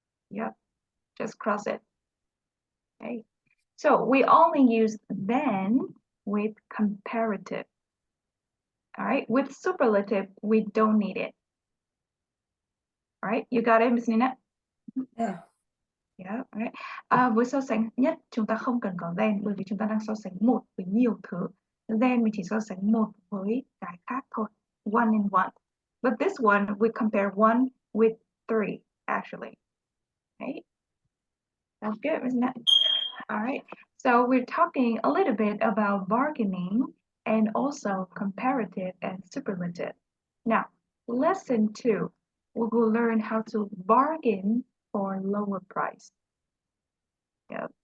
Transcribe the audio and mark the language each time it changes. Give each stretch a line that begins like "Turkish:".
English: Yep, just cross it. Okay, so we only use then with comparative. All right, with superlative, we don't need it. All right, you got it, Miss Nina? Yeah. Yeah, right.
Vietnamese: Với so sánh nhất chúng ta không cần có then bởi vì chúng ta đang so sánh một với nhiều thứ. Then mình chỉ so sánh một với cái khác thôi.
English: One and one. But this one we compare one with three actually. Right? That's good, isn't it? All right. So we're talking a little bit about bargaining and also comparative and superlative. Now, lesson 2, we will learn how to bargain for lower price. Yep.